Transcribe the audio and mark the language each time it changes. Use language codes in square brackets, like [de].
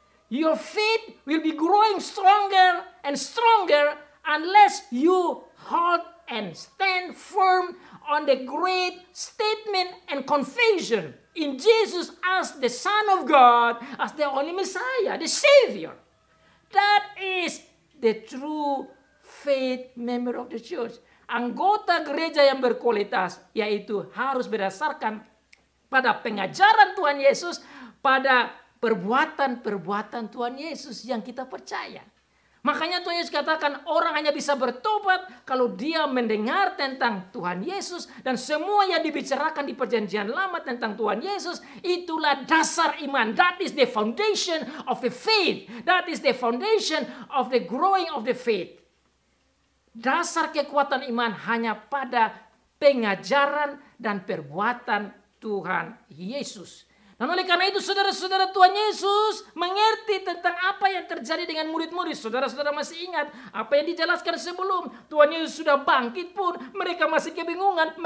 [en] Your faith will be growing stronger and stronger unless you hold and stand firm on the great statement and confession in Jesus as the Son of God, as the only Messiah, the Savior. That is the true faith member of the church. [id] Anggota gereja yang berkualitas, yaitu harus berdasarkan pada pengajaran Tuhan Yesus, pada perbuatan-perbuatan Tuhan Yesus yang kita percaya. Makanya Tuhan Yesus katakan orang hanya bisa bertobat kalau dia mendengar tentang Tuhan Yesus. Dan semua yang dibicarakan di perjanjian lama tentang Tuhan Yesus, itulah dasar iman. [en] That is the foundation of the faith. That is the foundation of the growing of the faith. [id] Dasar kekuatan iman hanya pada pengajaran dan perbuatan Tuhan Yesus. Dan oleh karena itu saudara-saudara, Tuhan Yesus mengerti tentang apa yang terjadi dengan murid-murid. Saudara-saudara masih ingat apa yang dijelaskan sebelum Tuhan Yesus sudah bangkit pun mereka masih kebingungan.